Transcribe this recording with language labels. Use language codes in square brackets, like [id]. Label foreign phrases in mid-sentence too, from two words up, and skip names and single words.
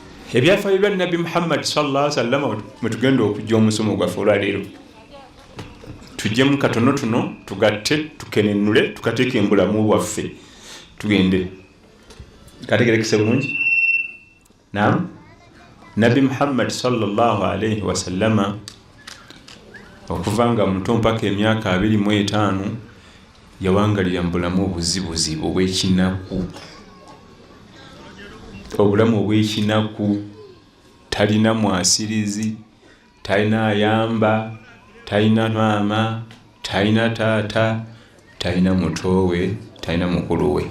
[lg] Ebyafaayo bya Nabi Muhammad [ar] صلى الله عليه وسلم [lg] mutugenda okujja omusomo gwaffe olwaleero tujjemu katono tuno tugatte tukenenule tukateeka embulamu bwaffe tugende kategerekese bulungi. Naam, Nabi Muhammad [ar] صلى الله عليه وسلم [lg] okuva nga muto mpaka emyaka 25 yawangalira mbulamu obuzibuzibu obw'ekinaku. Obulamu obw'ekinaku, talina mwasirizi, talina ayamba, talina maama, talina taata, talina mutowe, talina mukulu we.